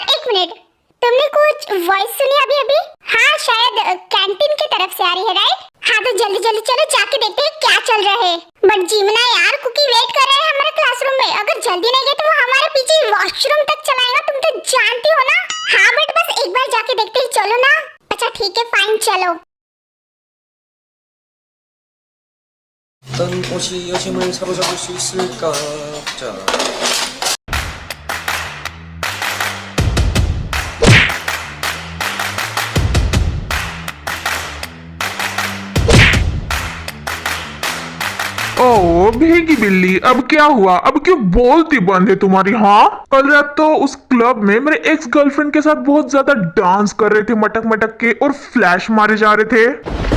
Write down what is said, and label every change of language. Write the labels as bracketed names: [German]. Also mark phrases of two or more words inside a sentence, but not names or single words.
[Hindi] एक मिनट, तुमने कुछ वॉइस सुनी अभी अभी? हाँ शायद कैंटीन की तरफ से आ रही है, राइट? हाँ तो जल्दी जल्दी चलो जाके देखते हैं क्या चल रहा है। बट जीमना यार, कुकी वेट कर रहे हैं हमारे क्लासरूम में। अगर जल्दी नहीं गए तो वो हमारे पीछे वॉशरूम तक चलाएगा, तुम तो जानती हो ना। हाँ बट बस एक बार जाके देखते ही, चलो ना। अच्छा ठीक है फाइन, चलो। [Korean] 어떤 옷이 여심을 사로잡을 수 있을까? 자. [Hindi] ओ भीगी बिल्ली, अब क्या हुआ? अब क्यों बोलती बंद है तुम्हारी? हाँ, कल रात तो उस क्लब में मेरे [English] ex girlfriend [Hindi] के साथ बहुत ज्यादा डांस कर रहे थे, मटक मटक के, और फ्लैश मारे जा रहे थे।